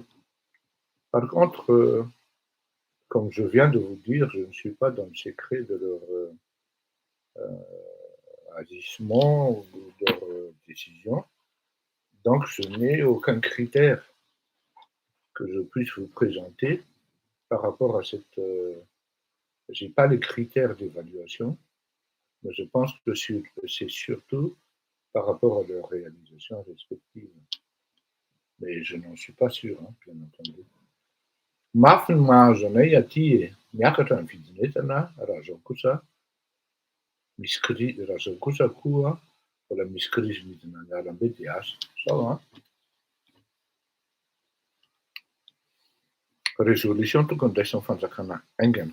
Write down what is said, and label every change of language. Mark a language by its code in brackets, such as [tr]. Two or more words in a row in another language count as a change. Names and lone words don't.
[fr] Par contre, comme je viens de vous dire, je ne suis pas dans le secret de leur agissement ou de leur décision, donc je n'ai aucun critère que je puisse vous présenter par rapport à cette... je n'ai pas les critères d'évaluation, mais je pense que c'est surtout par rapport à leur réalisation respective. Mais je n'en suis pas sûr, bien entendu. [mg] Mafy ny mahazo anay aty e, miakatra ny vidin'entana raha zao kosa raha zao kosa koa mbola misy krizy midina an-dalambe dia asa. Zao résolution tokony raisin'ny fanjakana aingana.